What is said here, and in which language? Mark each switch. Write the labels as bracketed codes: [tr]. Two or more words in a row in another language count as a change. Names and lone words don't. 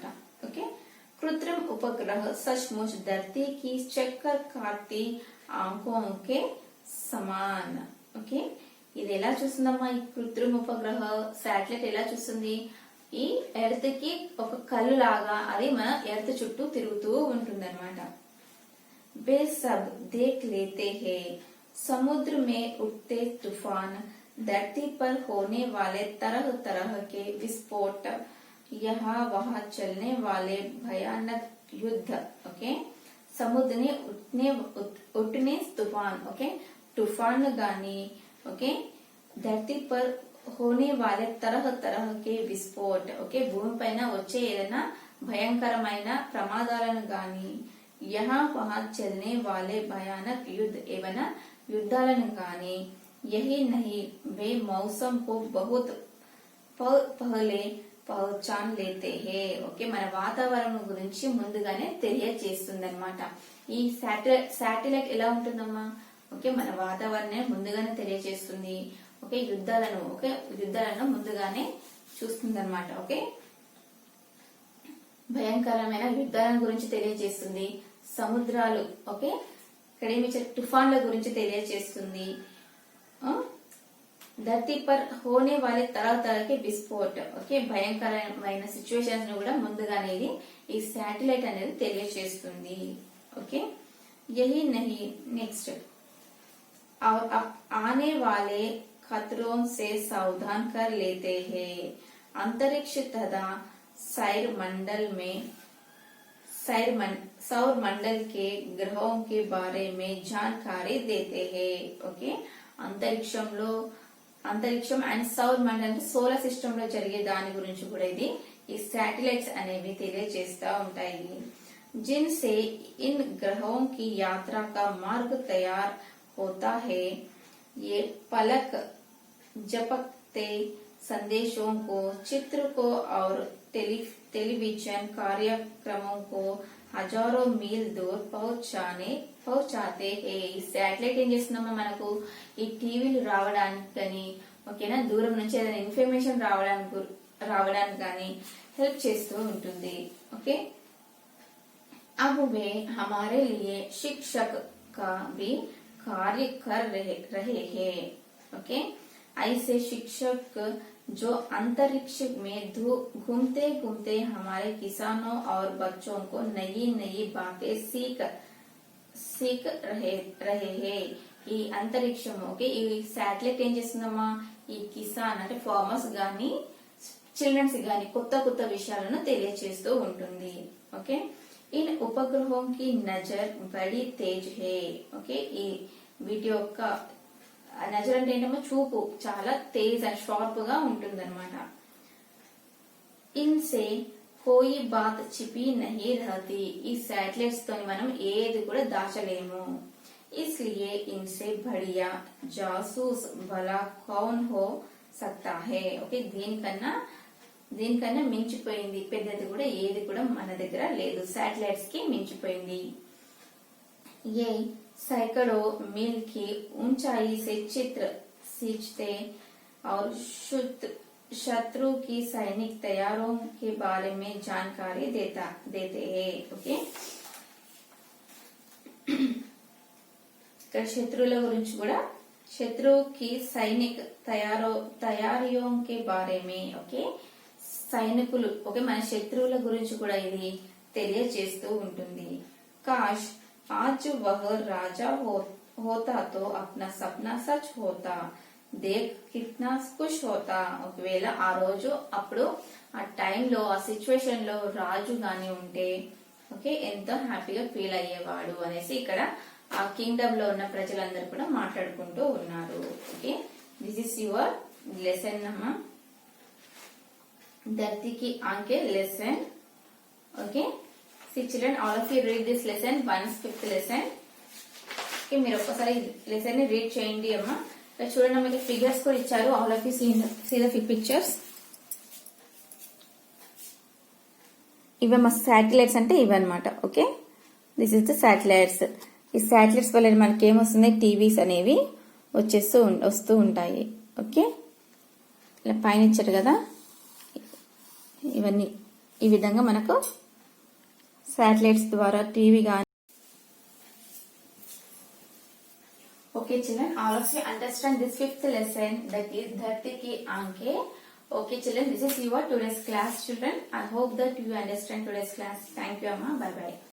[te] ఓకే. [hi] कृत्रिम उपग्रह सचमुच धरती की चक्कर काटती आंखों के समान. [te] ఓకే. ఇది ఎలా చూస్తుందమ్మా ఈ కృత్రిమ ఉపగ్రహ శాటిలైట్ ఎలా చూస్తుంది? ఈ ఎర్త్ కి ఒక కళ్ళు లాగా అది మన ఎర్త్ చుట్టూ తిరుగుతూ ఉంటుందన్నమాట. [hi] बे सब देख लेते हैं समुद्र में उठते तूफान, धरती पर होने वाले तरह तरह के विस्फोट, यहाँ वहाँ चलने वाले भयानक युद्ध. ओके. समुद्रनि उठने तूफान. ఓకే. [te] తుఫాన్ గాని ఓకే [hi] धरती पर होने वाले तरह तरहके विस्फोट. [te] ఓకే. భూమి పైన వచ్చే ఏదైనా భయంకరమైన ప్రమాదాలను గాని [hi] यहाँ वहाँ चलने वाले भयानक युद्ध [te] ఏవైనా యుద్ధాలను గాని [hi] यही नहीं वे मौसम को बहुत पहले पहचान लेते हैं. [te] ఓకే. మన వాతావరణం గురించి ముందుగానే తెలియజేస్తుంది అనమాట. ఈ శాటిలైట్ ఎలా ఉంటుందమ్మా? ఓకే. మన వాతావరణం ముందుగానే తెలియజేస్తుంది. ఓకే. యుద్ధాలను ముందుగానే చూస్తుంది అనమాట. ఓకే. భయంకరమైన యుద్ధాల గురించి తెలియజేస్తుంది. సముద్రాలు ఓకే కడిమి తుఫాన్ల గురించి తెలియజేస్తుంది. [hi] धरती पर होने वाले तरहकी विस्फोट. ఓకే. [te] భయంకరమైన సిచ్యువేషన్స్ ను కూడా ముందుగానే ఈ శాటిలైట్ అనేది తెలియజేస్తుంది. ఓకే. [hi] यही नहीं నెక్స్ట్ और आने वाले खतरों से सावधान कर लेते हैं. अंतरिक्ष तथा सौर मंडल के ग्रहों के बारे में जानकारी देते हैं. ओके. [te] అంతరిక్షం అండ్ [hi] सौर मंडल [en] solar system [te] లో జరిగే దాని గురించి కూడా ఇది ఈ శాటిలైట్స్ అనేవి తెలియజేస్తా ఉంటాయి. [hi] जिनसे इन ग्रहों की यात्रा का मार्ग तैयार होता है. ये पलक झपकते संदेशों को, चित्र को और टेलीविजन कार्यक्रमों को हजारों मील दूर पहुँचाते हैं. [te] ఈ శాటిలైట్ ఏం చేస్తుందమ్మా మనకు ఈ టీవీలు రావడానికి కానీ ఓకేనా దూరం నుంచి ఏదైనా ఇన్ఫర్మేషన్ రావడానికి కానీ హెల్ప్ చేస్తూ ఉంటుంది. ఓకే. [hi] अब वे हमारे लिए शिक्षक का भी कार्य कर रहे हैं. ओके. ऐसे शिक्षक जो अंतरिक्ष में घूमते घूमते हमारे किसानों और बच्चों को नई नई बातें सीख रहे हैं. [te] ఈ అంతరిక్షం ఓకే ఈ శాటిలైట్ ఏం చేస్తుందమ్మా ఈ కిసాన్ అంటే ఫార్మర్స్ గాని చిల్డ్రన్స్ గాని కొత్త కొత్త విషయాలను తెలియజేస్తూ ఉంటుంది. ఓకే. [hi] इन उपग्रहों की नजर बड़ी तेज है. [te] ఓకే. ఈ వీటి యొక్క నజర్ అంటే ఏంటమ్మా చూపు చాలా తేజ్ అండ్ షార్ప్ గా ఉంటుందన్నమాట. [hi] इनसे कोई बात छिपी नहीं रहती. [te] ఈ శాటిలైట్స్ తో మనం ఏది కూడా దాచలేము. [hi] इसलिए इनसे बढ़िया जासूस भला कौन हो सकता है. [te] ఓకే. దీనికన్నా మించిపోయింది పెద్దది కూడా ఏది కూడా మన దగ్గర లేదు. శాటిలైట్స్ కి మించిపోయింది. [hi] ये सैकड़ों मील की ऊंचाई से चित्र खींचते और शत्रु की सैनिक तैयारों के बारे में जानकारी देते हैं. ओके. [te] ఇక్కడ శత్రువుల గురించి కూడా [hi] शत्रुकी सैनिक तैयारियों के बारे में. [te] ఓకే. సైనికులు ఓకే మన శత్రువుల గురించి కూడా ఇది తెలియజేస్తూ ఉంటుంది. [hi] కాష్ आज वह राजा होता तो अपना सपना सच होता, देख कितना खुश होता. [te] ఒకవేళ ఆ రోజు అప్పుడు ఆ టైంలో ఆ సిచ్యువేషన్ లో రాజు గాని ఉంటే ఓకే ఎంతో హ్యాపీగా ఫీల్ అయ్యేవాడు అనేసి ఇక్కడ ఆ కింగ్డమ్ లో ఉన్న ప్రజలందరూ కూడా మాట్లాడుకుంటూ ఉన్నారు. [en] Okay. This is your lesson అమ్మా धरती की आंखें lesson. Okay. See children, all of you read this lesson once, 5th lesson. [te] Okay, మీరు ఒక్కసారి లెసన్ ని రీడ్ చేయండి అమ్మా. ఇక్కడ చూడండి మీకు ఫిగర్స్ కూడా ఇచ్చారు. [en] All of you see the pictures. [te] ఇవి మా శాటిలైట్స్ అంటే ఇవన్నమాట. [en] Okay, this is the satellites. [te] ఈ శాటిలైట్స్ వల్ల మనకి ఏమొస్తుంది, టీవీస్ అనేవి వస్తూ ఉంటాయి. ఓకే, ఇలా పైన ఇచ్చారు కదా, ఇవన్నీ ఈ విధంగా మనకు శాటిలైట్స్ ద్వారా టీవీ కానీ. [en] Okay children, all of you understand this fifth lesson, that is Dharti Ki Aankhein. Okay children, this is your today's class children. I hope that you understand today's class. Thank you Amma. Bye bye.